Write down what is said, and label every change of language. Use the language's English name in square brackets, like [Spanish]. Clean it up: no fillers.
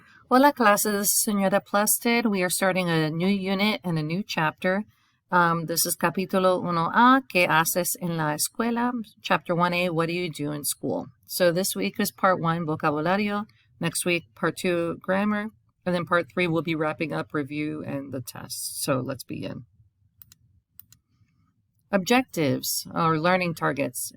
[Spanish] Hola clases, señora Plusted. [English] We are starting a new unit and a new chapter. This is [Spanish] capítulo 1A, ¿Qué haces en la escuela? [English] Chapter 1A, what do you do in school? So this week is part 1, vocabulario. Next week, part 2, grammar. And then part 3, we'll be wrapping up review and the test. So let's begin. Objectives or learning targets.